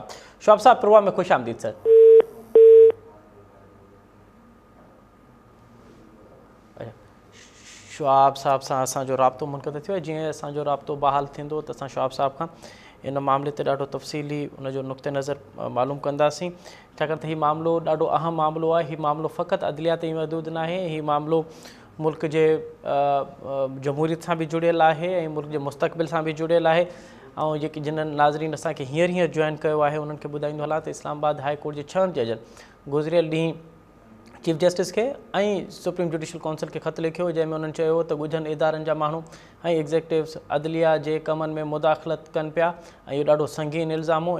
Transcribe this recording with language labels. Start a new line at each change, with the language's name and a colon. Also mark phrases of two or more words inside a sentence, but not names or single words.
Sindhi: شعاب صاحب پروگرام میں خوش آمدید سر. شعاب صاحب سے اساں جو رابطو منقطع تھو, جی اساں جو رابطو بحال تھیندو تو اساں شعاب صاحب کا ان معاملے تے ڈاढो تفصیلی ان جو نقطہ نظر معلوم کنداسیں. छाकाणि त हीउ मामिलो ॾाढो अहम मामिलो आहे. हीउ मामिलो फ़क़ति अदलिया ते ई महदूद न आहे, हीउ मामिलो मुल्क जे जमहूरियत सां बि जुड़ियल आहे ऐं मुल्क जे मुस्तक़बिल सां बि जुड़ियल आहे. ऐं जेके जिन्हनि नाज़रीन असांखे हींअर जॉइन कयो आहे उन्हनि खे ॿुधाईंदो हलां त इस्लामाबाद हाई कोर्ट जे 6 जजनि गुज़िरियल ॾींहुं
English: Chief Justice
Sindhi: के ऐं सुप्रीम जुडिशल काउंसिल के ख़त लिखियो, जंहिंमें उन्हनि चयो त ॻुझनि इदारनि जा माण्हू ऐं एग्ज़ेक्टिव्स अदलिया जे कमनि में मुदाख़लत कनि पिया ऐं इहो ॾाढो संगीन इल्ज़ाम हो.